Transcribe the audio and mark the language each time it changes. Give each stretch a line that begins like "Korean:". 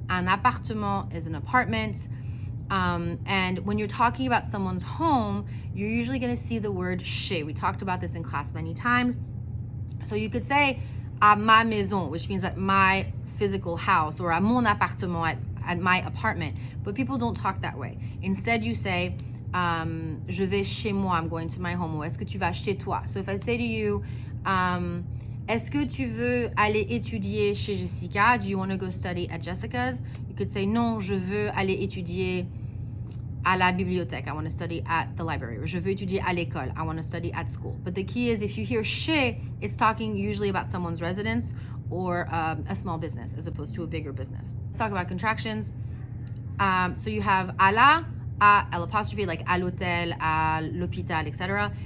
English: Un appartement is an apartment. And when you're talking about someone's home, you're usually going to see the word chez. We talked about this in class many times. So you could say
French: à ma maison,
English: which means at my physical house, or
French: à mon appartement,
English: at my apartment. But people don't talk that way. Instead, you say,
French: je vais chez moi,
English: I'm going to my home.
French: Ou est-ce que tu vas chez toi? So if I say to you, est-ce que tu veux aller étudier chez Jessica?
English: Do you want to go study at Jessica's? You could say,
French: non, je veux aller étudier à la bibliothèque.
English: I want to study at the library.
French: Or je veux étudier à l'école.
English: I want to study at school. But the key is if you hear chez, it's talking usually about someone's residence or a small business as opposed to a bigger business. Let's talk about contractions. So you have à la, à l'apostrophe, like à l'hôtel, à l'hôpital, etc.